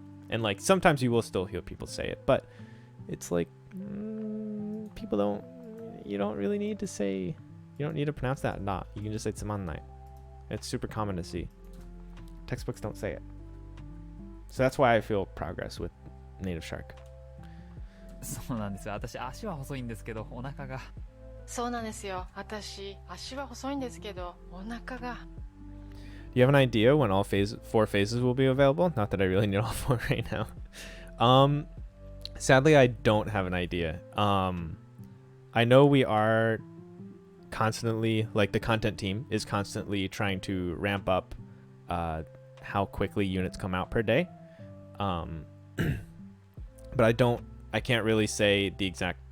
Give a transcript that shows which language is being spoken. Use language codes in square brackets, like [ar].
[en] And like sometimes you will still hear people say it, but it's like you don't really need to say, you don't need to pronounce that na. You can just say tsumanai. It's super common to see. Textbooks don't say it. So that's why I feel progress with Native Shark. [ja] そうなんですよ。私足は細いんですけどお腹が。そうなんですよ。私足は細いんですけどお腹が。 [en] Do you have an idea when all 4 phases will be available? Not that I really need all 4 right now. Sadly, I don't have an idea. I know we are constantly, like the content team is constantly trying to ramp up how quickly units come out per day. But I can't really say the exact